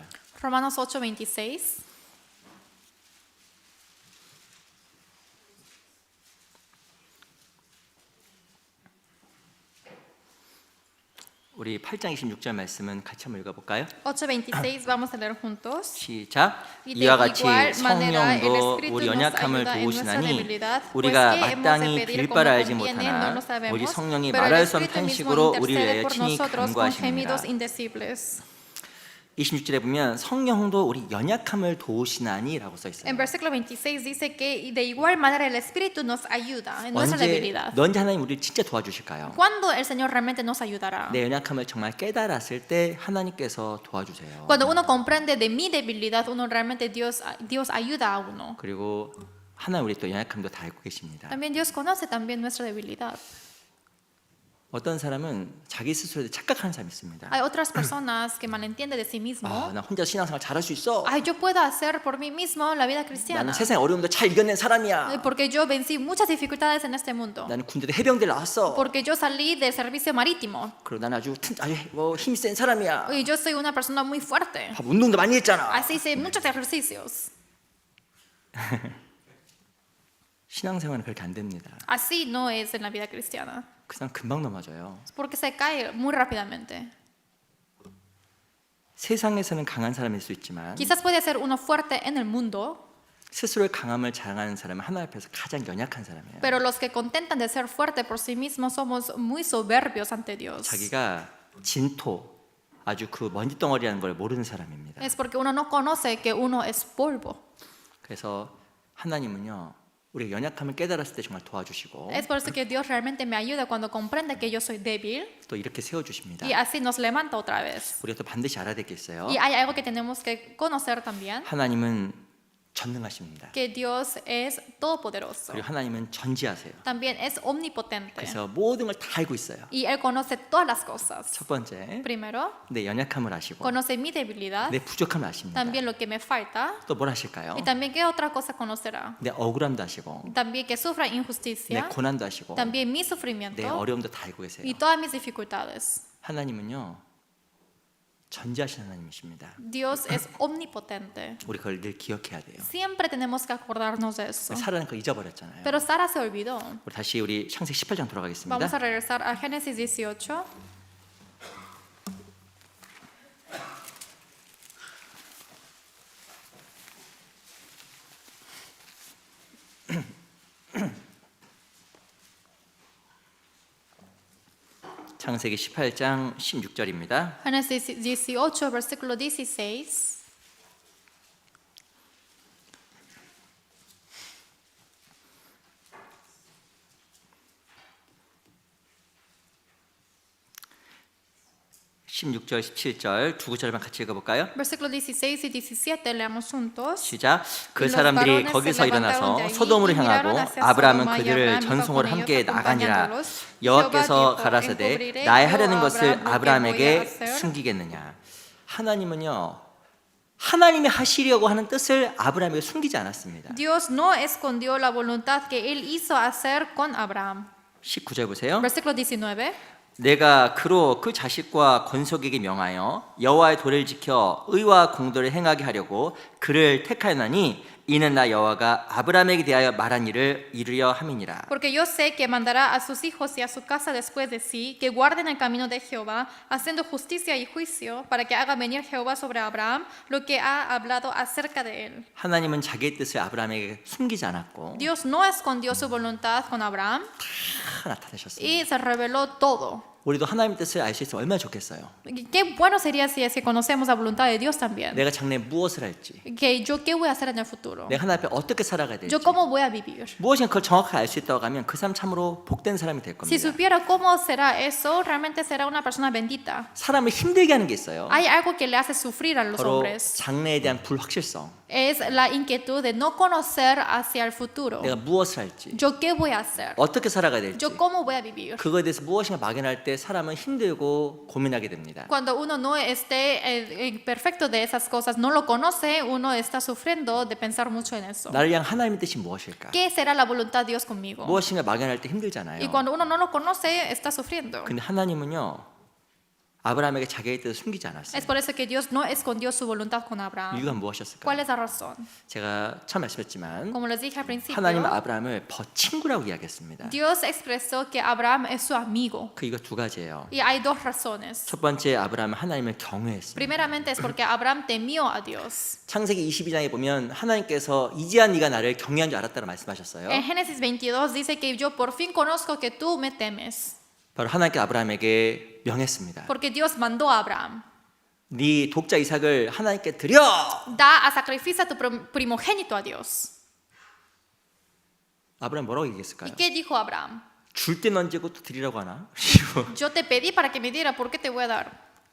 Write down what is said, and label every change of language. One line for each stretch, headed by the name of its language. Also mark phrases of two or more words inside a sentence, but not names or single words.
Spanish: Romanos 8:26.
Korean: 우리 8장 26절 말씀은 같이 한번 읽어볼까요?
Spanish: 8:26 vamos a leer juntos.
Korean: 시작.
Spanish: Y de
Korean: 이와 같이
Spanish: igual manera el
Korean: 성령도
Spanish: Espíritu
Korean: 우리
Spanish: nos
Korean: 연약함을
Spanish: ayuda en nuestra
Korean: 도우시나니
Spanish: debilidad,
Korean: 우리가
Spanish: pues que hemos de
Korean: 마땅히
Spanish: pedir
Korean: 빌
Spanish: como
Korean: 바를 알지
Spanish: conviene, no
Korean: 못하나
Spanish: lo sabemos,
Korean: 오직 성령이
Spanish: pero el
Korean: 말할 수 없는
Spanish: Espíritu mismo
Korean: 탄식으로 우리를
Spanish: intercede
Korean: 위하여
Spanish: por
Korean: 친히
Spanish: nosotros con
Korean: 간구하십니다.
Spanish: gemidos indecibles.
Korean: 26절에 보면 성령도 우리 연약함을 도우시나니라고 써 있어요.
Spanish: En versículo 26 dice que de igual manera el Espíritu nos ayuda en nuestra debilidad.
Korean: 언제 하나님 우리를 진짜 도와주실까요?
Spanish: ¿Cuándo el Señor realmente nos ayudará?
Korean: 내 연약함을 정말 깨달았을 때 하나님께서 도와주세요.
Spanish: Cuando uno comprende de mi debilidad, uno realmente Dios ayuda a uno.
Korean: 그리고 하나님 우리 또 연약함도 다 알고 계십니다.
Spanish: También Dios conoce también nuestra debilidad.
Korean: 어떤 사람은 자기 스스로에 착각하는 사람이 있습니다.
Spanish: Hay otras personas que malentienden de sí mismo.
Korean: 나 혼자 신앙생활 잘할 수 있어.
Spanish: Ay, yo puedo hacer por mí mismo la vida
Korean: 나는
Spanish: cristiana.
Korean: 세상의 어려움도 잘 이겨낸 사람이야.
Spanish: Porque yo vencí muchas dificultades en este mundo.
Korean: 나는 군대도 해병대 나왔어.
Spanish: Porque yo salí del servicio marítimo.
Korean: 그리고 나는 아주 힘이 센 사람이야.
Spanish: Y yo soy una persona muy fuerte.
Korean: 운동도 많이 했잖아.
Spanish: Así hice muchos ejercicios.
Korean: 신앙생활은 그렇게 안 됩니다.
Spanish: Así no es en la vida cristiana.
Korean: 그 사람 금방 넘어져요.
Spanish: Es porque se cae muy rápidamente.
Korean: 세상에서는 강한 사람일 수 있지만
Spanish: Quizás puede ser uno fuerte en el mundo,
Korean: 스스로의 강함을 자랑하는 사람은 하나님 앞에서 가장 연약한 사람이에요.
Spanish: pero los que contentan de ser fuerte por sí mismos somos muy soberbios ante Dios.
Korean: 자기가 진토, 아주 그 먼지 덩어리라는 걸 모르는 사람입니다.
Spanish: Es porque uno no conoce que uno es polvo.
Korean: 그래서 하나님은요, 우리가 연약함을 깨달았을 때 정말 도와주시고
Spanish: Es por eso que Dios realmente me ayuda cuando comprende que yo soy débil
Korean: 또 이렇게 세워주십니다.
Spanish: y así nos levanta otra vez.
Korean: 우리가 또 반드시 알아야 될 게 있어요.
Spanish: Y hay algo que tenemos que conocer también,
Korean: 하나님은 전능하십니다.
Spanish: que Dios es todopoderoso.
Korean: 그리고 하나님은 전지하세요.
Spanish: También es omnipotente.
Korean: 그래서 모든 걸 다 알고 있어요.
Spanish: Y Él conoce todas las cosas.
Korean: 첫 번째,
Spanish: Primero,
Korean: 내 연약함을 아시고
Spanish: conoce mi debilidad,
Korean: 내 부족함을 아십니다.
Spanish: también lo que me falta,
Korean: 또 뭘 아실까요?
Spanish: y también qué otra cosa conocerá.
Korean: 내 억울함도 아시고
Spanish: También que sufra
Korean: 내
Spanish: injusticia,
Korean: 고난도 아시고
Spanish: también mi
Korean: 내
Spanish: sufrimiento
Korean: 어려움도 다 알고 계세요.
Spanish: y todas mis dificultades.
Korean: 하나님은요, 전지하신 하나님이십니다.
Spanish: Dios es omnipotente.
Korean: 우리 그걸 늘 기억해야 돼요.
Spanish: Siempre tenemos que acordarnos de eso.
Korean: 사라는 거 잊어버렸잖아요.
Spanish: Pero Sara se olvidó.
Korean: 우리 다시 우리 창세기 18장 돌아가겠습니다.
Spanish: Vamos a regresar a Génesis 18.
Korean: 창세기 18장 16절입니다.
Spanish: Génesis 18, versículo 16.
Korean: 십 16절, 17절 두 구절만 같이 읽어볼까요?
Spanish: Versículo 16 y 17, leamos juntos.
Korean: 시작. 그
Spanish: Y los
Korean: 사람들이
Spanish: varones
Korean: 거기서
Spanish: se levantaron de
Korean: 일어나서
Spanish: allí
Korean: 소돔으로
Spanish: y miraron
Korean: 향하고
Spanish: hacia
Korean: 아브라함은
Spanish: Sodoma y
Korean: 그들을
Spanish: Abraham iba
Korean: 전송으로
Spanish: con
Korean: 함께
Spanish: ellos
Korean: 나가니라.
Spanish: acompañándolos.
Korean: 여호와께서
Spanish: Jehová dijo,
Korean: 가라사대
Spanish: encubriré
Korean: 나의
Spanish: yo
Korean: 하려는
Spanish: a
Korean: 것을
Spanish: Abraham lo que voy a
Korean: 아브라함에게
Spanish: hacer.
Korean: 숨기겠느냐. 하나님은요, 하나님이 하시려고 하는 뜻을 아브라함에게 숨기지 않았습니다.
Spanish: Dios no escondió la voluntad que él hizo hacer con Abraham.
Korean: 19절 보세요.
Spanish: Versículo 19.
Korean: 내가 그로 그 자식과 건속에게 명하여 여호와의 도를 지켜 의와 공도를 행하게 하려고 그를 택하였나니 이는 나 여호와가 아브라함에게 대하여 말한 일을 이루려 함이니라.
Spanish: Porque yo sé que mandará a sus hijos y a su casa después de sí, que guarden el camino de Jehová, haciendo justicia y juicio, para que haga venir Jehová sobre Abraham lo que ha hablado acerca de él.
Korean: 하나님은 자기의 뜻을 아브라함에게 숨기지 않았고
Spanish: Dios no escondió su voluntad con Abraham
Korean: 다 나타내셨습니다.
Spanish: y se reveló todo.
Korean: 우리도 하나님의 뜻을 알 수 있으면 얼마나 좋겠어요.
Spanish: Qué bueno sería si es que conocemos la voluntad de Dios también.
Korean: 내가 장래에 무엇을 할지,
Spanish: Que yo qué voy a hacer en el futuro.
Korean: 내가 하나님 앞에 어떻게 살아가야 될지,
Spanish: Yo cómo voy a vivir.
Korean: 무엇인가 그걸 정확하게 알 수 있다고 하면 그 사람 참으로 복된 사람이 될
Spanish: Si
Korean: 겁니다.
Spanish: supiera cómo será eso, realmente será una persona bendita.
Korean: 사람을 힘들게 하는 게 있어요.
Spanish: Hay algo que le hace sufrir a los
Korean: 바로
Spanish: hombres.
Korean: 장래에 대한 불확실성.
Spanish: Es la inquietud de no conocer hacia el futuro.
Korean: 내가 무엇을 할지,
Spanish: Yo qué voy a hacer.
Korean: 어떻게 살아가야 될지,
Spanish: Yo cómo voy a vivir.
Korean: 그거에 대해서 무엇인가 막연할 때 사람은 힘들고 고민하게 됩니다.
Spanish: Cuando uno no esté perfecto de esas cosas, no lo conoce, uno está sufriendo de pensar mucho en eso.
Korean: 나를 향한 하나님의 뜻이 무엇일까?
Spanish: ¿Qué será la voluntad de Dios conmigo?
Korean: 무엇인가 막연할 때 힘들잖아요.
Spanish: Y cuando uno no lo conoce, está sufriendo.
Korean: 근데 하나님은요, 아브라함에게 자기의 뜻을 숨기지 않았어요.
Spanish: Es por eso que Dios no escondió su voluntad con Abraham.
Korean: 이유가 무엇이었을까요?
Spanish: ¿Cuál es la razón?
Korean: 제가 처음 말씀했지만
Spanish: Como les dije al principio,
Korean: 하나님은 아브라함을 친구라고 이야기했습니다.
Spanish: Dios expresó que Abraham es su amigo.
Korean: 그 이유가 두 가지예요.
Spanish: Y hay dos razones.
Korean: 첫 번째, 아브라함은 하나님을 경외했습니다.
Spanish: Primeramente es porque Abraham temió a Dios.
Korean: 창세기 22장에 보면 하나님께서 이제야 네가 나를 경외한 줄 알았다고 말씀하셨어요.
Spanish: En Génesis 22 dice que yo por fin conozco que tú me temes.
Korean: 바로 하나님께 아브라함에게 명했습니다.
Spanish: Porque Dios mandó a Abraham.
Korean: 네 독자 이삭을 하나님께 드려.
Spanish: Da a sacrificio a tu primogénito a Dios.
Korean: 아브라함 뭐라고
Spanish: ¿Y
Korean: 얘기했을까요?
Spanish: qué dijo Abraham?
Korean: 줄 때 던지고 또 드리라고 하나?
Spanish: Yo te pedí para que me diera, ¿por qué te voy a dar?